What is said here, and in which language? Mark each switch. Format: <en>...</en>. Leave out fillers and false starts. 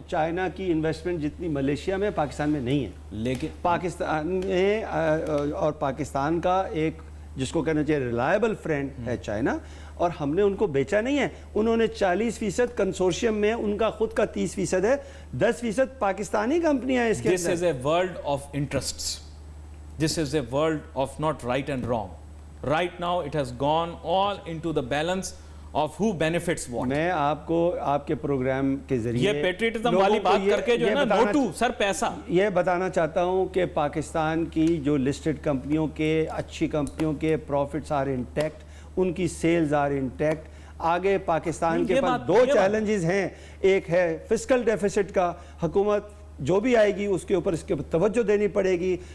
<ur>China کی investment جتنی Malaysia میں پاکستان میں نہیں ہے، لیکن پاکستان میں اور پاکستان کا ایک جس کو کہنا چاہیے ریلائبل فرینڈ ہے چائنا، اور ہم نے ان کو بیچا نہیں ہے. انہوں نے 40% کنسورشیم میں ان کا خود کا 30% ہے، 10% پاکستانی کمپنیاں ہیں اس کے</ur> <en>اندر. This is a world of interests. This is a world of not right and wrong. Right now it has gone all into the balance of who benefits what.</en> <ur>میں آپ کو آپ کے پروگرام کے ذریعے یہ پیٹریٹزم والی بات کر کے جو ہے نا نوٹو سر پیسہ یہ بتانا چاہتا ہوں کہ پاکستان کی جو لسٹڈ کمپنیوں کے اچھی کمپنیوں کے پروفٹس آر انٹیکٹ، ان کی سیلز آر انٹیکٹ. آگے پاکستان کے پاس 2 چیلنجز ہیں. ایک ہے فسکل ڈیفیسٹ کا، حکومت جو بھی آئے گی اس کے اوپر توجہ دینی پڑے گی.</ur>